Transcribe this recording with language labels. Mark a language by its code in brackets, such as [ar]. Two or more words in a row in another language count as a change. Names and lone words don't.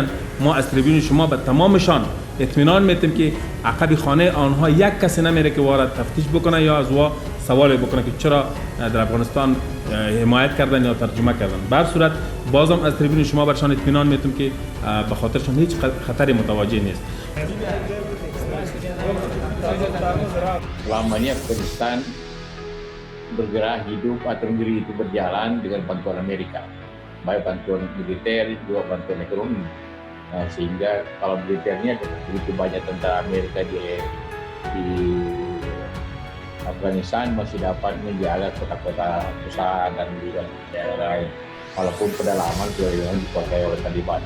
[fa] ما از تریبون شما به تمامشان اطمینان میتیم که عقب خانه آنها یک کسی نمیره که وارد تفتیش بکنه یا از وا سوال بکنه که چرا در افغانستان حمایت کردن یا ترجمه کردن. به هر صورت بازم از تریبون شما برشان اطمینان میتیم که به خاطرشان هیچ خطری متوجه نیست. [id] Selama ini Afghanistan bergerak hidup atau negeri itu berjalan dengan bantuan Amerika, baik bantuan militer juga bantuan ekonomi. Nah, sehingga kalau militernya begitu banyak tentara Amerika di Afghanistan masih dapat menjaga kota-kota besar dan juga daerah lain, walaupun pedalaman sudah dikuasai oleh Taliban.